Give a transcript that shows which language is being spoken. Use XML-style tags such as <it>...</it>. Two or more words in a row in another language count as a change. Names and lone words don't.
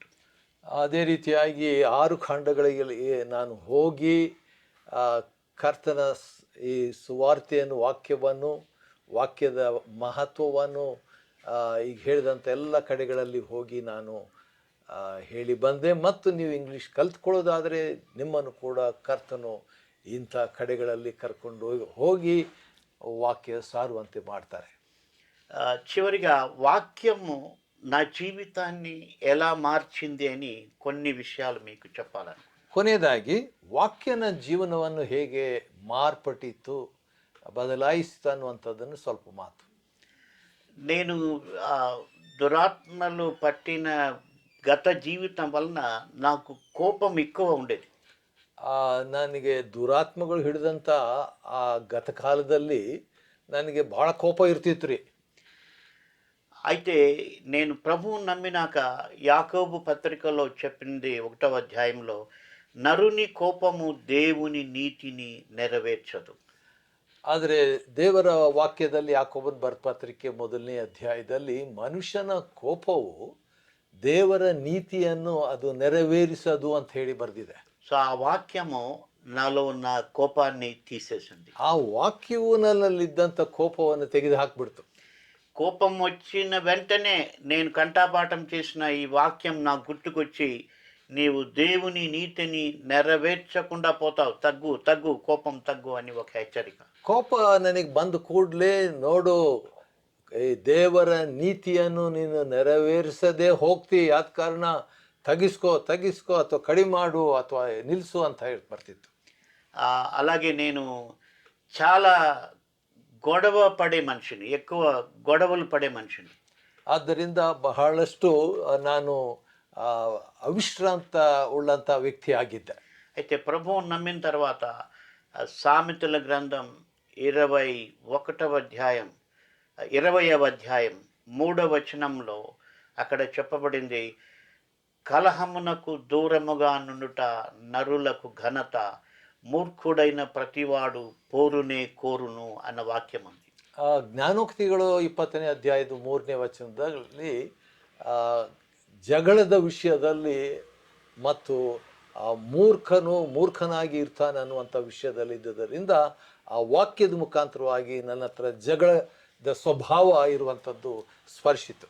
<kn>ಅದೇ ರೀತಿಯಾಗಿ 6 ಖಂಡಗಳಿಗೆ ನಾನು ಹೋಗಿ ಕರ್ತನ ಈ ಸುವಾರ್ತೆಯನ್ನು, ವಾಕ್ಯದ ಮಹತ್ವವನ್ನು ಈಗ ಹೇಳಿದಂಥ ಎಲ್ಲ ಕಡೆಗಳಲ್ಲಿ ಹೋಗಿ ನಾನು ಹೇಳಿ ಬಂದೆ. ಮತ್ತು ನೀವು ಇಂಗ್ಲೀಷ್ ಕಲ್ತ್ಕೊಳ್ಳೋದಾದರೆ ನಿಮ್ಮನ್ನು ಕೂಡ ಕರ್ತನು ಇಂಥ ಕಡೆಗಳಲ್ಲಿ ಕರ್ಕೊಂಡು ಹೋಗಿ ವಾಕ್ಯ ಸಾರುವಂತೆ ಮಾಡ್ತಾರೆ.</kn> <te>చివరిగా వాక్యము నా జీవితాన్ని ఎలా మార్చింది అని కొన్ని విషయాలు మీకు చెప్పాలని.</te> <kn>ಕೊನೆಯದಾಗಿ ವಾಕ್ಯನ ಜೀವನವನ್ನು ಹೇಗೆ ಮಾರ್ಪಟ್ಟಿತ್ತು, ಬದಲಾಯಿಸಿತು ಅನ್ನುವಂಥದ್ದನ್ನು ಸ್ವಲ್ಪ ಮಾತು.</kn> <te>నేను దురాత్మలు పట్టిన గత జీవితం వలన నాకు కోపం ఎక్కువ ఉండేది.</te> <kn>ನನಗೆ ದುರಾತ್ಮಗಳು ಹಿಡಿದಂಥ ಆ ಗತಕಾಲದಲ್ಲಿ ನನಗೆ ಭಾಳ ಕೋಪ ಇರ್ತಿತ್ತು ರೀ.</kn> <te>అయితే నేను ప్రభువు నమ్మినాక యాకోబు పత్రికలో చెప్పింది 1వ అధ్యాయంలో, నరుని కోపము దేవుని నీతిని నెరవేర్చదు.</te> <kn>ಆದರೆ ದೇವರ ವಾಕ್ಯದಲ್ಲಿ ಯಾಕೋಬನ ಬರೆದ ಪತ್ರಿಕೆ 1ನೇ ಅಧ್ಯಾಯದಲ್ಲಿ ಮನುಷ್ಯನ ಕೋಪವು ದೇವರ ನೀತಿಯನ್ನು ಅದು ನೆರವೇರಿಸದು ಅಂತ ಹೇಳಿ ಬರೆದಿದೆ.</kn> <te>సో ఆ వాక్యము నాలో ఉన్న కోపాన్ని తీసేసింది.</te> <kn>ಆ ವಾಕ್ಯವು ನನ್ನಲ್ಲಿದ್ದಂಥ ಕೋಪವನ್ನು ತೆಗೆದು ಹಾಕ್ಬಿಡ್ತು.</kn> <te>కోపం వచ్చిన వెంటనే నేను కంఠపాఠం చేసిన ఈ వాక్యం నాకు గుర్తుకొచ్చి, నీవు దేవుని నీతిని నెరవేర్చకుండా పోతావు, తగ్గు తగ్గు, కోపం తగ్గు అని ఒక హెచ్చరిక.</te> <kn>ಕೋಪ ನನಗೆ ಬಂದ ಕೂಡಲೇ, ನೋಡು ಈ ದೇವರ ನೀತಿಯನ್ನು ನೀನು ನೆರವೇರಿಸದೆ ಹೋಗ್ತಿ, ಆದ ಕಾರಣ ತಗಿಸ್ಕೋ ಅಥವಾ ಕಡಿಮೆ ಮಾಡು ಅಥವಾ ನಿಲ್ಲಿಸು ಅಂತ ಹೇಳಿ ಬರ್ತಿತ್ತು.</kn> <te>అలాగే నేను చాలా గొడవ పడే మనిషిని, ఎక్కువ గొడవలు పడే మనిషిని.</te> <kn>ಆದ್ದರಿಂದ ಬಹಳಷ್ಟು ನಾನು ಅವಿಶ್ರಾಂತ ಉಳ್ಳಂಥ ವ್ಯಕ್ತಿ ಆಗಿದ್ದೆ.</kn> <te>అయితే ప్రభువుని నమ్మిన తర్వాత సామెతల గ్రంథం 21వ అధ్యాయం 20వ అధ్యాయం 3వ వచనంలో అక్కడ చెప్పబడింది, కలహమునకు దూరముగా నుండుట నరులకు ఘనత, మూర్ఖుడైన ప్రతివాడు పోరునే కోరును అన్న వాక్యం ఉంది.</te> <kn>ಜ್ಞಾನೋಕ್ತಿಗಳು 20ನೇ ಅಧ್ಯಾಯದ 3ನೇ ವಚನದಲ್ಲಿ ಜಗಳದ ವಿಷಯದಲ್ಲಿ ಮತ್ತು ಮೂರ್ಖನಾಗಿ ಇರ್ತಾನೆ ಅನ್ನುವಂಥ ವಿಷಯದಲ್ಲಿ ಇದ್ದುದರಿಂದ ಆ ವಾಕ್ಯದ ಮುಖಾಂತರವಾಗಿ ನನ್ನ ಹತ್ರ ಜಗಳದ ಸ್ವಭಾವ ಇರುವಂಥದ್ದು ಸ್ಪರ್ಶಿತು.</kn>